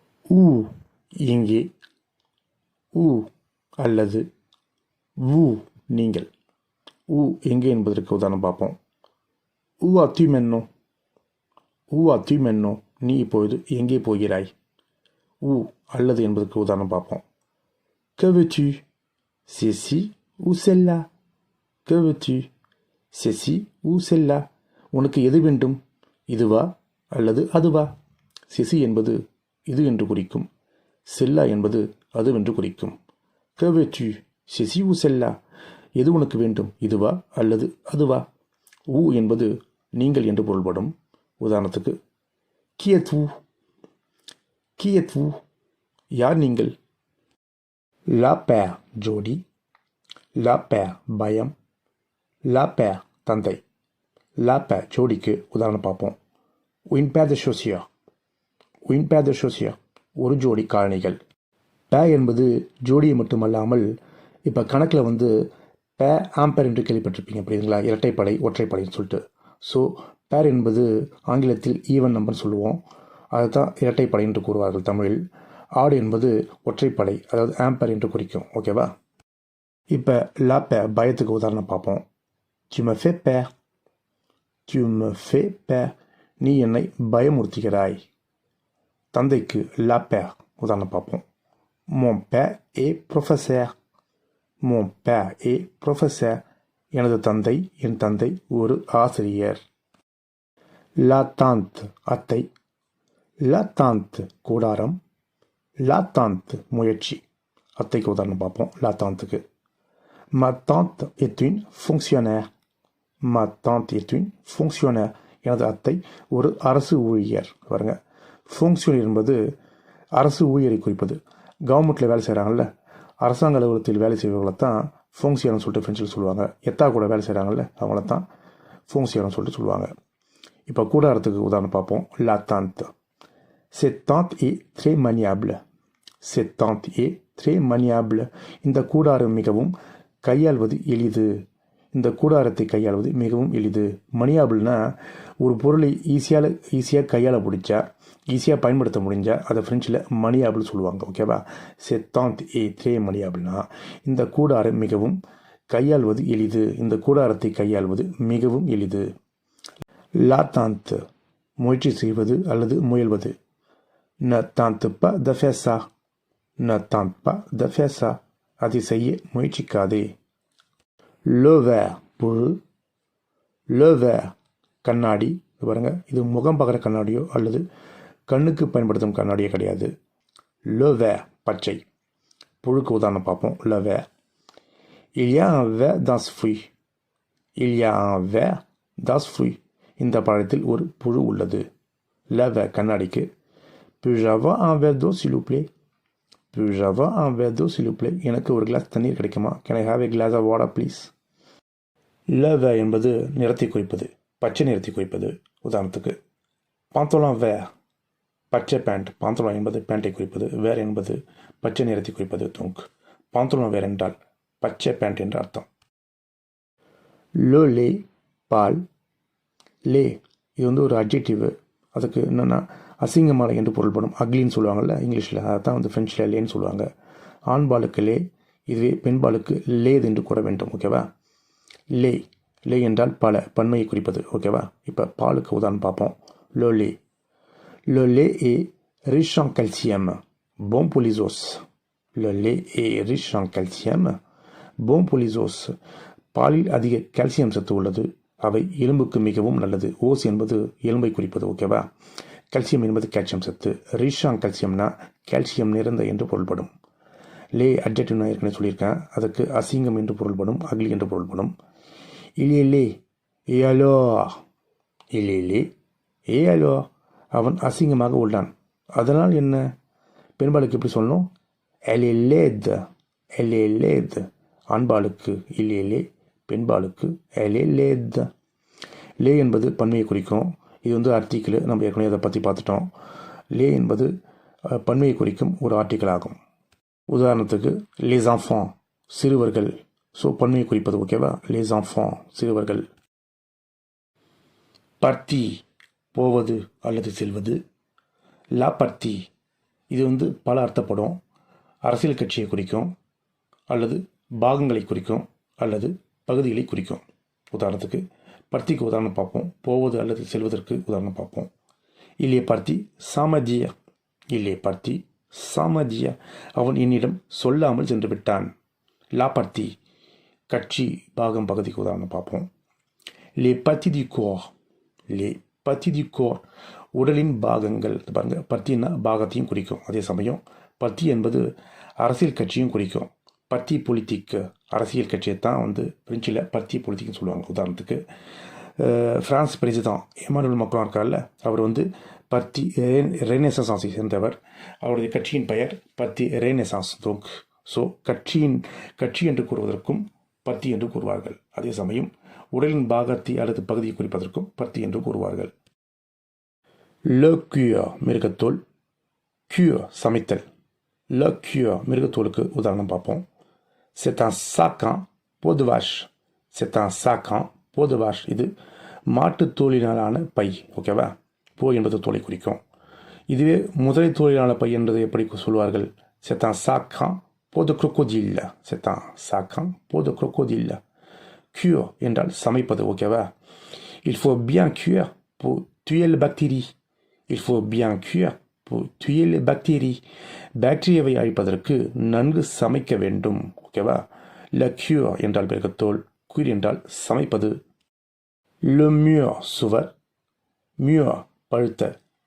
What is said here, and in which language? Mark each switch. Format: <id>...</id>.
<ta>ஊ இங்கே, ஊ அல்லது ஊ நீங்கள். ஊ எங்கே என்பதற்கு உதாரணம் பார்ப்போம். ஊ அத்திமென்னோ, ஊ அத்திமென்னோ நீ இப்பொழுது எங்கே போகிறாய். ஊ அல்லது என்பதற்கு உதாரணம் பார்ப்போம்.</ta> <fr>que veux-tu, ceci ou celle-là, que veux-tu, ceci ou celle-là,</fr> <ta>உனக்கு எது வேண்டும், இதுவா அல்லது அதுவா. செசி என்பது இது என்று குறிக்கும், செல்லா என்பது அதுவென்று குறிக்கும்.</ta> <fr>que veux-tu, ceci ou celle-là,</fr> <ta>எது உனக்கு வேண்டும், இதுவா அல்லது அதுவா. ஊ என்பது நீங்கள் என்று பொருள்படும்.</ta> <fr>உதாரணத்துக்கு qui êtes-vous, qui êtes-vous,</fr> <ta>யார் நீங்கள்.</ta> <fr>la père ஜோடி, la père பயம், la père தந்தை.</fr> <ta>la père ஜோடிக்கு உதாரணம் பார்ப்போம்.</ta> <fr>une paire de chaussures, une paire de chaussures,</fr> <ta>ஒரு ஜோடி காலணிகள். பே என்பது ஜோடியை மட்டுமல்லாமல் இப்போ கணக்கில் பே ஆம்பேர் என்று கேள்விப்பட்டிருப்பீங்க, புரியுதுங்களா. இரட்டைப்படை ஒற்றைப்படைன்னு சொல்லிட்டு. ஸோ பேர் என்பது ஆங்கிலத்தில் ஈவன் நம்பர்னு சொல்லுவோம். அதுதான் இரட்டைப்படை என்று கூறுவார்கள் தமிழில். ஆடு என்பது ஒற்றைப்படை, அதாவது ஆம்பர் என்று குறிக்கும். ஓகேவா? இப்போ லா பேர் பயத்துக்கு உதாரணம் பார்ப்போம்.</ta> <fr>tu me fais peur, tu me fais peur,</fr> <ta>நீ என்னை பயமுறுத்துகிறாய். தந்தைக்கு லா பேர் உதாரணம் பார்ப்போம்.</ta> <fr>mon père est professeur, mon père est professeur,</fr> <ta>எனது தந்தை, என் தந்தை ஒரு ஆசிரியர். la tante அத்தை, la tante கூடாரம், la tante முயற்சி. அத்தைக்கு உதாரணம் பார்ப்போம்.</ta> <fr>la tanteக்கு ma tante est une fonctionnaire, ma tante est une fonctionnaire,</fr> <ta>எனது அத்தை ஒரு அரசு ஊழியர். பாருங்க, ஃபங்க்ஷனியர் என்பது அரசு ஊழியரை குறிப்பது. கவர்மெண்ட்டில் வேலை செய்கிறாங்கல்ல, அரசாங்க அலுவலகத்தில் வேலை செய்வர்களை தான் ஃபங்க்ஷியர்னு சொல்லிட்டு ஃப்ரெஞ்சில் சொல்லுவாங்க. எத்தா கூட வேலை செய்கிறாங்கல்ல, அவங்கள தான் ஃபங்க்ஷியர்னு சொல்லிட்டு சொல்லுவாங்க. இப்போ கூடாரத்துக்கு உதாரணம் பார்ப்போம்.</ta> <fr>la tante, cette tante est très maniable, cette tante est très maniable,</fr> <ta>இந்த கூடாரம் மிகவும் கையாள்வது எளிது, இந்த கூடாரத்தை கையாள்வது மிகவும் எளிது. மணியாபிள்னா ஒரு பொருளை ஈஸியாக கையாள முடிஞ்சா, ஈஸியாக பயன்படுத்த முடிஞ்சா அதை ஃப்ரெஞ்சில் மணியாபிள் சொல்லுவாங்க. ஓகேவா?</ta> <fr>c'est tant et très</fr> <ta>மணியாபிள்னா இந்த கூடாரம் மிகவும் கையாள்வது எளிது, இந்த கூடாரத்தை கையாள்வது மிகவும் எளிது. la tante முயற்சி செய்வது அல்லது முயல்வது.</ta> <fr>ne tente pas de faire ça, ne tente pas de faire ça,</fr> <ta>அதை செய்ய முயற்சிக்காதே.</ta> <fr>le verre புழு, le verre கண்ணாடி.</fr> <ta>பாருங்க, இது முகம் பார்க்குற கண்ணாடியோ அல்லது கண்ணுக்கு பயன்படுத்தும் கண்ணாடியோ கிடையாது.</ta> <fr>le verre</fr> <ta>பச்சை. புழுக்கு உதாரணம் பார்ப்போம்.</ta> <fr>le verre, il y a un verre dans ce fruit, il y a un verre dans ce fruit,</fr> <ta>இந்த பழத்தில் ஒரு புழு உள்ளது.</ta> <fr>le verre கண்ணாடிக்கு puis-je avoir un verre d'eau s'il vous plaît, puis-je avoir un verre d'eau s'il vous plaît,</fr> <ta>எனக்கு ஒரு class தண்ணீர் கிடைக்குமா,</ta> <en>can I have a glass of water please.</en> <ta>le verre என்பது நிறத்தை குறிப்பது, பச்சை நிறத்தை குறிப்பது. உதாரணத்துக்கு pantalon vert, பச்சை பேண்ட். pantalon என்பது பேண்ட்டை குறிப்பது, வேர் என்பது பச்சை நிறத்தை குறிப்பது.</ta> <fr>donc pantalon vert</fr> <ta>என்றால் பச்சை பேண்ட் என்ற அர்த்தம். le lait பால். லே இது வந்து ஒரு அட்ஜெக்டிவ், அதுக்கு என்னென்னா அசிங்கமான என்று பொருள்படும். அக்லின்னு சொல்லுவாங்கள்ல இங்கிலீஷில், அதை தான் வந்து ஃப்ரெஞ்சில் லேன்னு சொல்லுவாங்க. ஆண்பாலுக்கு லே, இதுவே பெண்பாலுக்கு லேது என்று கூற வேண்டும். ஓகேவா? லே, லே என்றால் பல, பன்மையை குறிப்பது. ஓகேவா? இப்போ பாலுக்கு உதாரணம் பார்ப்போம்.</ta> <fr>le lait, le lait est riche en calcium, bon pour les os, le lait est riche en calcium, bon pour les os,</fr> <ta>பாலில் அதிக கால்சியம் சத்து உள்ளது, அவை எலும்புக்கு மிகவும் நல்லது. ஓஸ் என்பது எலும்பை குறிப்பது. ஓகேவா? கால்சியம் என்பது கால்சியம் சத்து. ரிஷாங் கால்சியம்னா கால்சியம் நிறைந்த என்று பொருள்படும். லே அட்ஜெக்டிவ் நான் ஏற்கனவே சொல்லியிருக்கேன், அதுக்கு அசிங்கம் என்று பொருள்படும், அக்லி என்று பொருள்படும்.</ta> <fr>இலே ஏ அலோ, இலே ஏ அலோ,</fr> <ta>அவன் அசிங்கமாக உள்ளான், அதனால் என்ன? பெண்பாலுக்கு எப்படி சொல்லணும்?</ta> <fr>எலே லேத், எலே லேத்.</fr> <ta>ஆண்பாலுக்கு இலே, பெண்பாலுக்கு எலே லேத். லே என்பது பன்மையை குறிக்கும். இது வந்து ஆர்டிக்கிள், நம்ம ஏற்கனவே அதை பற்றி பார்த்துட்டோம். லே என்பது பன்மையை குறிக்கும் ஒரு ஆர்டிக்கிள் ஆகும். உதாரணத்துக்கு les enfants சிறுவர்கள், ஸோ பன்மையை குறிப்பது. ஓகேவா? les enfants சிறுவர்கள். பார்ட்டி போவது அல்லது செல்வது. லா பார்ட்டி இது வந்து பல அர்த்தப்படும். அரசியல் கட்சியை குறிக்கும், அல்லது பாகங்களை குறிக்கும், அல்லது பகுதிகளை குறிக்கும். உதாரணத்துக்கு பார்ட்டிக்கு உதாரணம் பார்ப்போம். போவது அல்லது செல்வதற்கு உதாரணம் பார்ப்போம்.</ta> <fr>il est parti sans me dire, il est parti sans me dire,</fr> <ta>அவன் என்னிடம் சொல்லாமல் சென்று விட்டான். லா பார்ட்டி கட்சி, பாகம், பகுதிக்கு உதாரணம் பார்ப்போம்.</ta> <fr>les parties du corps, les parties du corps</fr> <ta>உடலின் பாகங்கள். பாருங்க, பார்ட்டின்னா பாகத்தையும் குறிக்கும், அதே சமயம் பார்ட்டி என்பது அரசியல் கட்சியும் குறிக்கும். பார்ட்டி பொலிட்டிக் அரசியல் கட்சியை தான் வந்து பிரெஞ்சில் பார்ட்டி பொலிட்டிக்னு சொல்லுவாங்க. உதாரணத்துக்கு ஃப்ரான்ஸ் பிரசிடென்ட் எமானுவேல் மேக்ரான் இருக்கார்ல, அவர் வந்து பார்ட்டி ரெனெசான்ஸை சேர்ந்தவர். அவருடைய கட்சியின் பெயர் பார்ட்டி ரெனெசான்ஸ். donc ஸோ கட்சி என்று கூறுவதற்கும் பார்ட்டி என்று கூறுவார்கள். அதே சமயம் உடலின் பாகத்தை அல்லது பகுதியை குறிப்பதற்கும் பார்ட்டி என்று கூறுவார்கள். le cuir மிருகத்தோல், cuir சமைத்தல். le cuir மிருகத்தோலுக்கு உதாரணம் பார்ப்போம்.</ta> <fr>c'est un sac en peau de vache, c'est un sac en peau de vache,</fr> <ta>இது மாட்டுத் தோலினாலான பை. ஓகேவா? போ என்பது தோலை குறிக்கும். இதுவே முதலை தொழிலாளர் பை என்பது எப்படி சொல்வார்கள்?</ta> <fr>C'est un sac en peau de crocodile. C'est un sac en peau de crocodile.</fr> <ta>Cuire என்றால் சமைப்பது, ஓகேவா?</ta> <fr>Il faut bien cuire pour tuer les bactéries. Il faut bien cuire pour tuer les bactéries.</fr> <ta>பாக்டீரியாவை அழிப்பதற்கு நன்கு சமைக்க வேண்டும், ஓகேவா? Le cure என்றால் பெருக்கத்தோல், cuire என்றால் சமைப்பது.</ta> <fr>Le mur சுவர், mur பழுத்த.</fr>